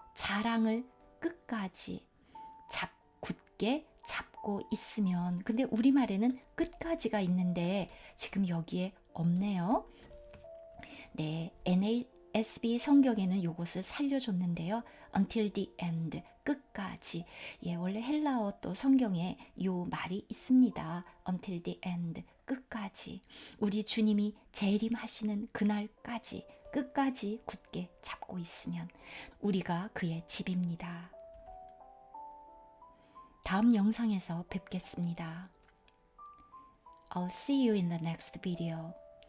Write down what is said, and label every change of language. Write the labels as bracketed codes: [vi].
[ko] 자랑을 끝까지 굳게 잡고 있으면, 근데 우리말에는 끝까지가 있는데 지금 여기에 없네요. 네, NASB 성경에는 이것을 살려줬는데요. [en] Until the end, 끝까지. [ko] 예, 원래 헬라어 또 성경에 이 말이 있습니다. [en] Until the end, 끝까지. [ko] 우리 주님이 재림하시는 그날까지, 끝까지 굳게 잡고 있으면 우리가 그의 집입니다. 다음 영상에서 뵙겠습니다. [en] I'll see you in the next video.